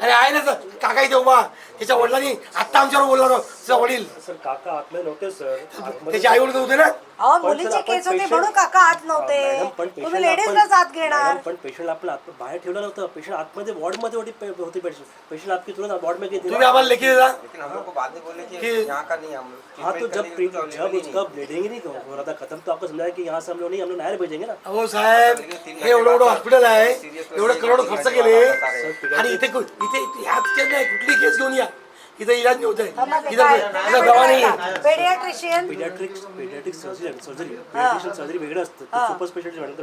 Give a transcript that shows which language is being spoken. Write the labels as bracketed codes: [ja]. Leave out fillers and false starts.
[mr] अरे आहे ना सर, काका इथे उभा, त्याच्या वडिलांनी आत्ता आमच्यावर बोलला त्याचा वडील, सर काका आतमध्ये नव्हते सर, त्याचे आई वडील होते ना. अहो मुलीची केस होती म्हणून काका आत नव्हते, तुम्ही लेडीजलाच आत घेणार. पण पेशंट आपलं बाहेर ठेवलं नव्हतं, पेशंट आतमध्ये वॉर्डमध्ये होती [hi] पेशंट आपकी तुरंत वॉर्ड में गई थी. [mr] तुम्ही आम्हाला लेखी देता [hi] कि हाँ तो जब उसका ब्लीडिंग ही नहीं हो रहा था खत्म, तो आपको समझाया कि यहाँ से हम लोग नहीं, हम लोग नहर भेजेंगे ना. [mr] अहो साहेब, हे एवढं हॉस्पिटल आहे, एवढे करोड खर्च केले, आणि इथे ह्या नाही कुठली केस घेऊन या, इथं इलाज नाही होत आहे, इथं दवा नाही आहे. [en] paediatrician paediatric surgery [mr] वेगळं असतं, [en] super speciality